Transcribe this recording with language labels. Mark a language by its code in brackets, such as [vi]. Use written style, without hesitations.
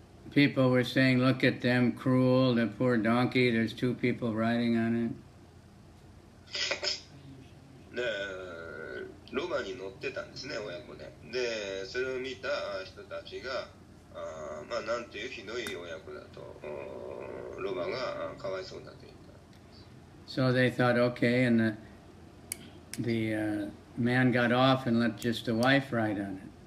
[en] People were saying, "Look at them, cruel, the poor donkey, there's two people riding on it." で、 [ja] ロバに乗ってたんですね、親子で。で、それを見た人たちが、まあ、なんていうひどい親子だと、ロバがかわいそうだと言った。 [en] So they thought, okay, and the man got off and let just the wife ride on it.